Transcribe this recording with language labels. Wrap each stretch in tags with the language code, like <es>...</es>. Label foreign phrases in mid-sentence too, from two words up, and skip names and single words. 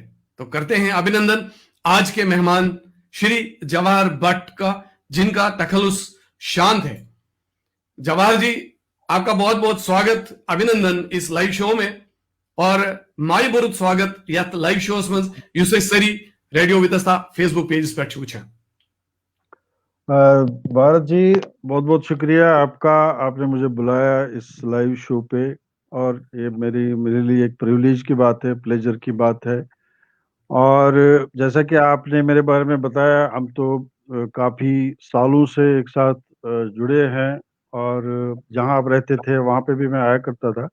<hi>तो करते हैं अभिनंदन आज के मेहमान श्री जवाहर भट्ट का, जिनका तखल्लुस शांत है। जवाहर जी, आपका बहुत बहुत स्वागत, अभिनंदन इस</hi> <en>live show</en> <hi>में।</hi> <ks>और माई बुरुत स्वागत यथ</ks> <en>live shows</en> <ks>मज युस सरी रेडियो वितस्ता फेसबुक पेज पर वुचान।</ks> <hi>भारत जी, बहुत बहुत शुक्रिया आपका, आपने मुझे बुलाया इस</hi> <en>live show</en> <hi>पे। और ये मेरे लिए एक प्रिविलेज की बात है, प्लेजर की बात है। और जैसा कि आपने मेरे बारे में बताया, हम तो काफ़ी सालों से एक साथ जुड़े हैं, और जहाँ आप रहते थे वहाँ पे भी मैं आया करता था।</hi>